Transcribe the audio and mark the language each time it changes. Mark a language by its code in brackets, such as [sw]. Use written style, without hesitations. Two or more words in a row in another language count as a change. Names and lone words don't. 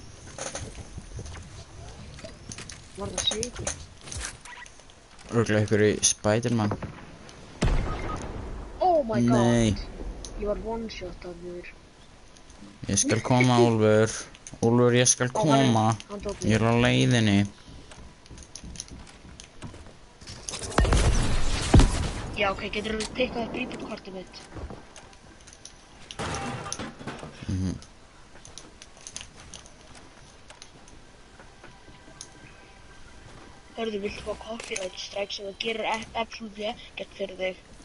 [is] Var það sigur? Örugglega ykkur í Spiderman. [en] Oh my god! [is] Nei, Ég var one-shot af þér. ég skal koma, Úlfur. Úlfur, ég skal koma. Hann tók Ég mig. er á leiðinni. Já, ok, getur þú pikkað upp reboot-kortið mitt? Hörðu, viltu fá [en] copyright strike [is] sem það gerir absolutely ekkert fyrir þig?